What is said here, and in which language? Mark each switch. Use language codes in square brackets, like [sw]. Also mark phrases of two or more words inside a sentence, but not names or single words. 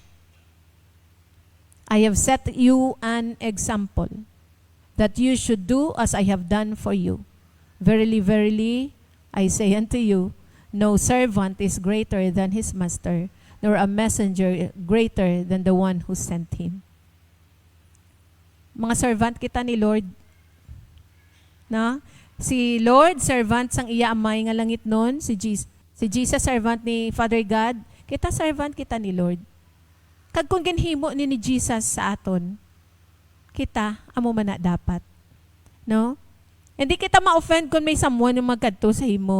[en] I have set you an example, that you should do as I have done for you. Verily, verily, I say unto you, no servant is greater than his master, nor a messenger greater than the one who sent him. [hil] Mga servant kita ni Lord. Na? Si Lord, servant sang iya amay nga langit nun. Si Jesus, servant ni Father God. Kita servant kita ni Lord. Kag kung ginhimo ni Jesus sa aton, kita, amo man na dapat. No? Hindi kita ma-offend kung may someone yung magkadto sa imo.